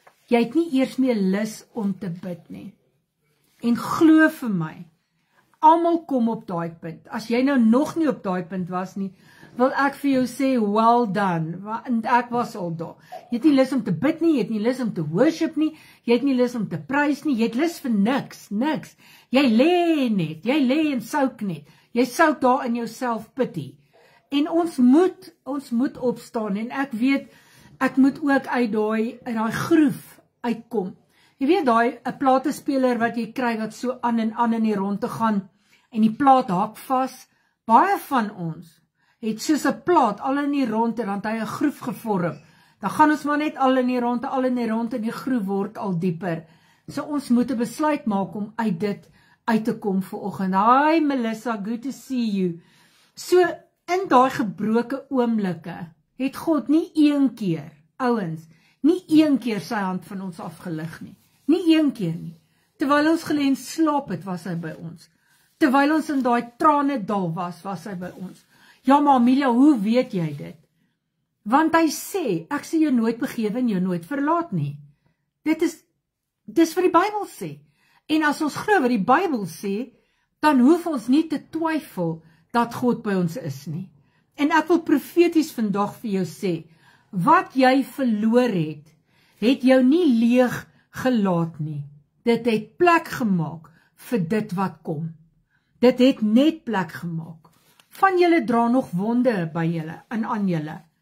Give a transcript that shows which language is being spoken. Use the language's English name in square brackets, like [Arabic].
[Afrikaans] Jy het nie eers meer lus om te bid nie. En glo vir my, almal kom op daai punt. As jy nou nog nie op daai punt was nie, wil ek vir jou sê, well done, want ek was al daar. Jy het nie lus om te bid nie, jy het nie lus om te worship nie, jy het nie lus om te prys nie, jy het lus vir niks. Jy lê en souk net. Jy souk daar in jouself pity. En ons moet opstaan, en ek weet, ek moet ook uit daai groef uitkom. Jy weet, daai 'n platespeler wat jy kry, wat so aan in die ronde gaan, en die plaat hak vas. Baie van ons het soos 'n plaat al in die ronde, dan het hy 'n groef gevorm. Dan gaan ons maar net al in die ronde, en die groef word al dieper. So ons moet 'n besluit maak om uit dit uit te kom vanoggend. [English] Hi Melissa, good to see you. [Afrikaans] So in daai gebroke oomblikke het God nie een keer, ouens, nie een keer sy hand van ons afgelig nie. Nie een keer nie. Terwyl ons gelê en slaap het, was hy by ons. Terwyl ons in daai trane dal was hy by ons. Ja, maar Amelia, hoe weet jy dit? Want hy sê, ek sal jou nooit begewe en jou nooit verlaat nie. Dis wat die Bybel sê. En as ons glo wat die Bybel sê, dan hoef ons nie te twyfel dat God by ons is nie. En ek wil profeties vandag vir jou sê, wat jy verloor het jou nie leeg gelaat nie. Dit het plek gemaak vir dit wat kom. Dit het net plek gemaak. Van julle dra nog wonde by julle en aan julle.